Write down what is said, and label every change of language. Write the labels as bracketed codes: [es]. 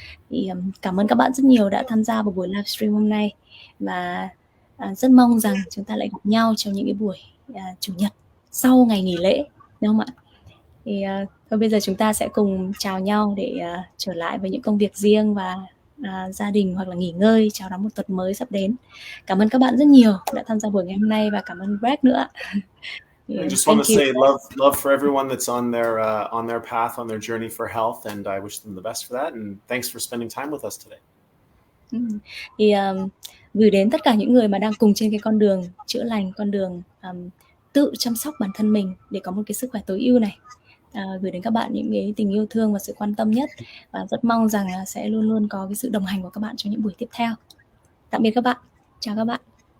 [vi] Thì cảm ơn các bạn rất nhiều đã tham gia vào buổi livestream hôm nay, và rất mong rằng chúng ta lại gặp nhau trong những cái buổi chủ nhật sau ngày nghỉ lễ, đúng không ạ? Thì thôi bây giờ chúng ta sẽ cùng chào nhau để trở lại với những công việc riêng và gia đình hoặc là nghỉ ngơi, chào đón một tuần mới sắp đến. Cảm ơn các bạn rất nhiều đã tham gia buổi ngày hôm nay, và cảm ơn Greg nữa. [en] I just want to say love for everyone that's on their path, on their journey for health, and I wish them the best for that. And thanks for spending time with us today. [vi] Thì gửi đến tất cả những người mà đang cùng trên cái con đường chữa lành, con đường tự chăm sóc bản thân mình để có một cái sức khỏe tối ưu này. Gửi đến các bạn những cái tình yêu thương và sự quan tâm nhất, và rất mong rằng sẽ luôn luôn có cái sự đồng hành của các bạn trong những buổi tiếp theo. Tạm biệt các bạn. Chào các bạn.